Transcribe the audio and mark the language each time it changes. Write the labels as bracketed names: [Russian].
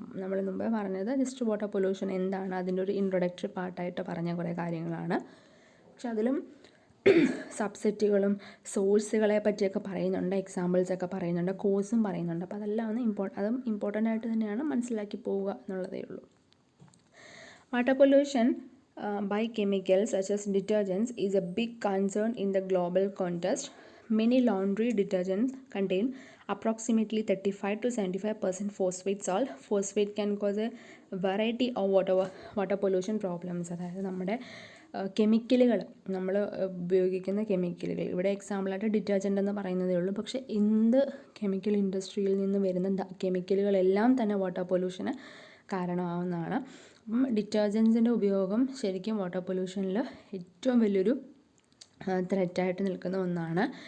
[Malayalam] നമ്മൾ മുമ്പേ പറഞ്ഞത് ജസ്റ്റ് വാട്ടർ പൊല്യൂഷൻ എന്താണ്, അതിൻ്റെ ഒരു ഇൻട്രൊഡക്ടറി പാർട്ടായിട്ട് പറഞ്ഞ കുറേ കാര്യങ്ങളാണ്. പക്ഷെ അതിലും സബ്സെറ്റുകളും സോഴ്സുകളെ പറ്റിയൊക്കെ പറയുന്നുണ്ട്, എക്സാമ്പിൾസൊക്കെ പറയുന്നുണ്ട്, കോഴ്സും പറയുന്നുണ്ട്. അപ്പോൾ അതെല്ലാം അതും ഇമ്പോർട്ടൻ്റ് ആയിട്ട് തന്നെയാണ് മനസ്സിലാക്കി പോവുക എന്നുള്ളതേ ഉള്ളൂ. [English] Water pollution by chemicals such as detergents is a big concern in the global context. Many laundry detergents contain approximately 35 to 75% phosphate salt. Phosphate can cause a variety of water pollution problems. [Malayalam] അതായത് നമ്മുടെ കെമിക്കലുകൾ, നമ്മൾ ഉപയോഗിക്കുന്ന കെമിക്കലുകൾ, ഇവിടെ എക്സാമ്പിളായിട്ട് detergent എന്ന് പറയുന്നതേ ഉള്ളൂ. പക്ഷേ എന്ത് കെമിക്കൽ ഇൻഡസ്ട്രിയിൽ നിന്ന് വരുന്ന കെമിക്കലുകളെല്ലാം തന്നെ വാട്ടർ പൊല്യൂഷന് കാരണമാവുന്നതാണ്. അപ്പം ഡിറ്റർജൻസിൻ്റെ ഉപയോഗം ശരിക്കും വാട്ടർ പൊല്യൂഷനിൽ ഏറ്റവും വലിയൊരു ത്രെറ്റായിട്ട് നിൽക്കുന്ന ഒന്നാണ്.